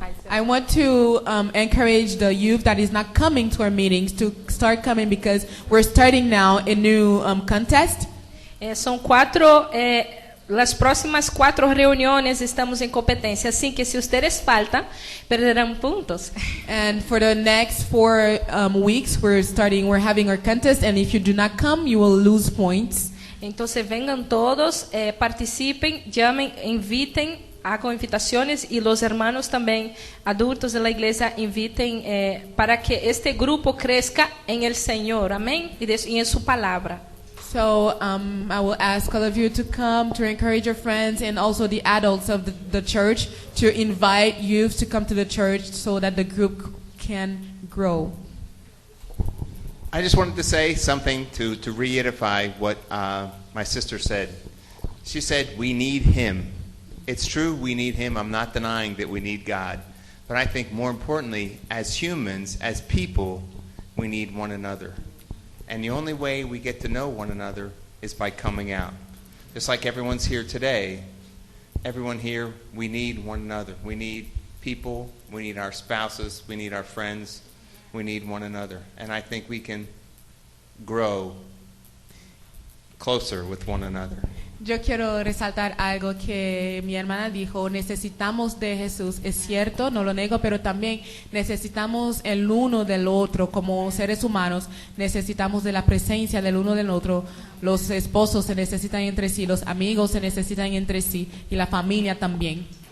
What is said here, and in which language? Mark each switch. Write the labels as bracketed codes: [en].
[en] I want to encourage the youth that is not coming to our meetings to start coming, because we're starting now a new contest. [pt] São 4, [es] las próximas 4 reuniones estamos en competencia, así que si ustedes faltan, perderán puntos. [en] And for the next 4 weeks, we're having our contest, and if you do not come, you will lose points. [es] Entonces vengan todos, participen, llamen, inviten, hagan invitaciones, y los hermanos también, adultos de la iglesia, inviten para que este grupo crezca en el Señor, amén, y en su palabra. [en] So I will ask all of you to come, to encourage your friends, and also the adults of the church to invite youth to come to the church so that the group can grow. I just wanted to say something to reiterate what my sister said. She said, we need him. It's true, we need him. I'm not denying that we need God. But I think more importantly, as humans, as people, we need one another. And the only way we get to know one another is by coming out. Just like everyone's here today, everyone here, we need one another. We need people, we need our spouses, we need our friends, we need one another. And I think we can grow closer with one another. [es] Yo quiero resaltar algo que mi hermana dijo: necesitamos de Jesús, es cierto, no lo nego, pero también necesitamos el uno del otro. Como seres humanos necesitamos de la presencia del uno del otro. Los esposos se necesitan entre sí, los amigos se necesitan entre sí, y la familia también.